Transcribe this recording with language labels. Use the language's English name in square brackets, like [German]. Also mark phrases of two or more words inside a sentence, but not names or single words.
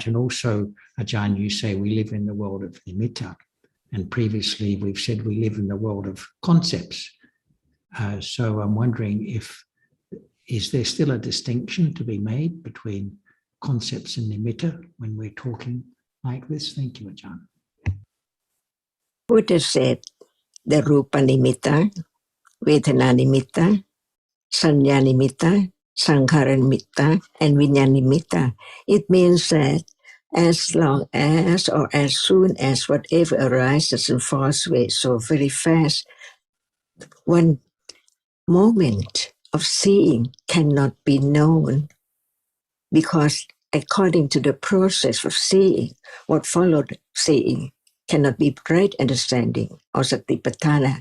[English] And also, Ajahn, you say we live in the world of nimitta, and previously we've said we live in the world of concepts. So I'm wondering is there still a distinction to be made between concepts and nimitta when we're talking like this? Thank you, Ajahn. Buddha said the [Pali] rupa nimitta, vedana nimitta, sanya nimitta, sankhara nimitta, [English] and [Pali] vinyana nimitta. [English] It means that as long as or as soon as whatever arises and falls away so very fast, one moment of seeing cannot be known, because according to the process of seeing, what followed seeing cannot be right understanding or satipatthana.